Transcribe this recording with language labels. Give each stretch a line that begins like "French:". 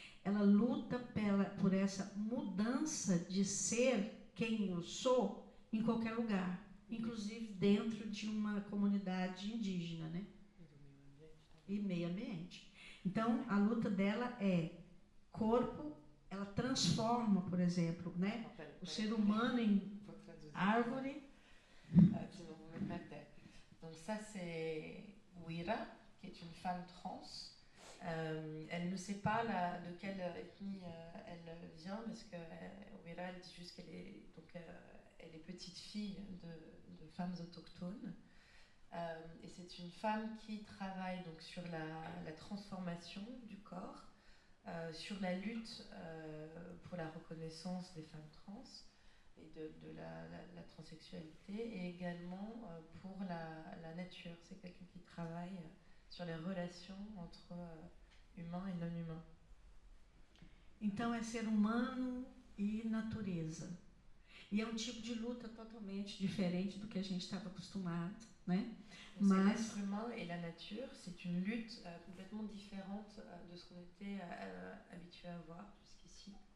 Portuguese: Ela luta por essa mudança de ser quem eu sou em qualquer lugar, inclusive dentro de uma comunidade indígena, né? E meio ambiente. Então, a luta dela é corpo, ela transforma, por exemplo, né, o ser humano em árvore.
French: Sinon vous mettez à terre. Donc ça c'est Wira, qui est une femme trans. Elle ne sait pas de quelle ethnie elle vient, parce que Wira elle dit juste qu'elle est, elle est petite fille de femmes autochtones. Et c'est une femme qui travaille donc sur la transformation du corps, sur la lutte pour la reconnaissance des femmes trans et de la transsexualité, et également pour la nature. C'est quelqu'un qui travaille sur les relations entre humains et non humains.
Portuguese: Então é ser humano e natureza. E é um tipo de luta totalmente diferente do que a gente estava acostumado, né?
French: Mas l'être humain et la nature, c'est une lutte complètement différente de ce qu'on était habitué à voir jusqu'ici.